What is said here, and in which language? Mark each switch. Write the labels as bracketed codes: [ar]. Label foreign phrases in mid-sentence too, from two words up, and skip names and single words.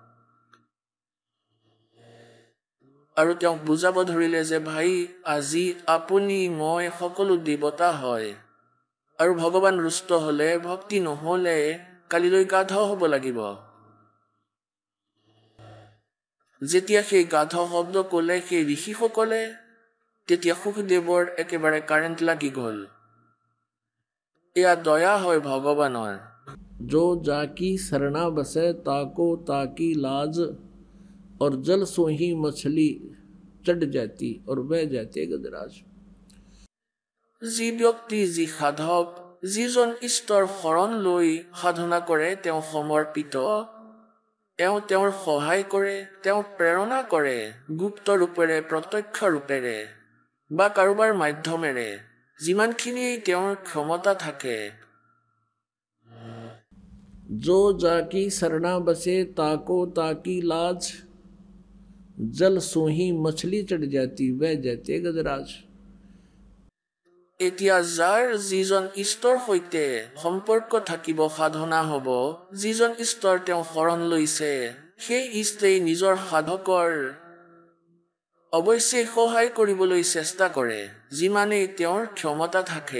[as] আৰু তেওঁক বুজাব ধৰিলে যে ভাই, আজি আপুনি মই সকলো দেৱতা হয়, আৰু ভগৱান ৰুষ্ট হ'লে, ভক্তি নহ'লে কালিলৈ গাধ হ'ব লাগিব। যেতিয়া সেই গাধ শব্দ ক'লে সেই ঋষিসকলে, তেতিয়া সুখদেৱৰ একেবাৰে কাৰেণ্ট লাগি গ'ল। এয়া দয়া হয় ভগৱানৰ। [hi] जो जाकी शरणा बसे ताको ताकी लाज और जल सोही मछली चढ़ जाती और बह जाते गजराज। [as] যি ব্যক্তি, যি সাধক, যিজন ঈশ্বৰৰ শৰণ লৈ সাধনা কৰে, তেওঁ সমৰ্পিত, তেওঁ তেওঁৰ সহায় কৰে, তেওঁ প্ৰেৰণা কৰে, গুপ্ত ৰূপেৰে, প্ৰত্যক্ষ ৰূপেৰে বা কাৰোবাৰ মাধ্যমেৰে, যিমানখিনি তেওঁৰ ক্ষমতা থাকে। [hi] जो जाकी शरणा बसे ताको ताकी लाज जल सोही मछली चढ़ जाती बह जाते गजराज। [as] এতিয়া যাৰ যিজন ঈশ্বৰৰ সৈতে সম্পৰ্ক থাকিব, সাধনা হ'ব, যিজন ঈশ্বৰ তেওঁ শৰণ লৈছে, সেই ইষ্টেই নিজৰ সাধকৰ অৱশ্যেই সহায় কৰিবলৈ চেষ্টা কৰে, যিমানেই তেওঁৰ ক্ষমতা থাকে।